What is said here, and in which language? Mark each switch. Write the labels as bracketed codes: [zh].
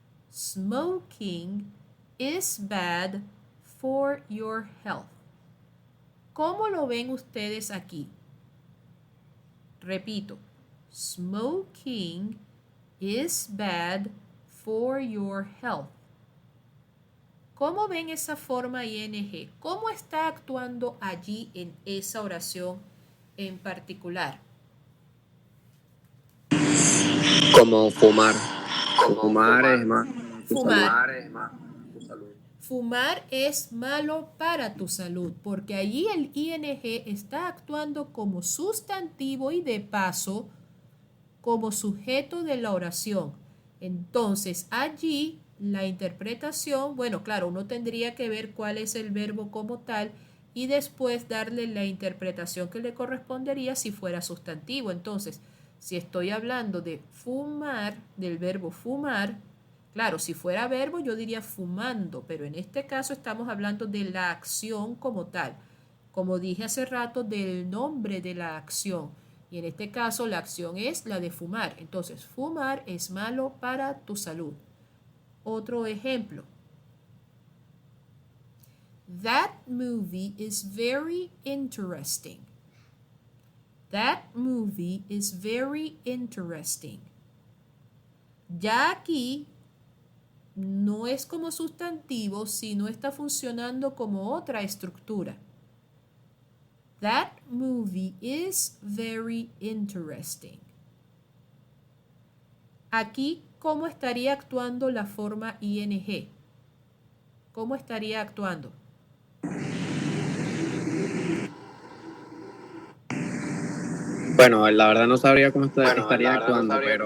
[en] Smoking is bad for your health. [es] ¿Cómo lo ven ustedes aquí? Repito, [en] smoking is bad for your health. [es] ¿Cómo ven esa forma ing? ¿Cómo está actuando allí en esa oración en particular? Como fumar. Fumar es más. Fumar. es más tu salud. Fumar es malo para tu salud, porque allí el ing está actuando como sustantivo y de paso como sujeto de la oración. Entonces, allí la interpretación, bueno, claro, uno tendría que ver cuál es el verbo como tal y después darle la interpretación que le correspondería si fuera sustantivo. Entonces, si estoy hablando de fumar, del verbo fumar, claro, si fuera verbo yo diría fumando, pero en este caso estamos hablando de la acción como tal. Como dije hace rato, del nombre de la acción. Y en este caso la acción es la de fumar. Entonces, fumar es malo para tu salud. Otro ejemplo. [en] That movie is very interesting. That movie is very interesting. [es] Ya aquí no es como sustantivo, sino está funcionando como otra estructura. [en] That movie is very interesting. [es] Aquí, ¿cómo estaría actuando la forma ing? ¿Cómo estaría actuando? Bueno, la verdad no sabría cómo estaría actuando,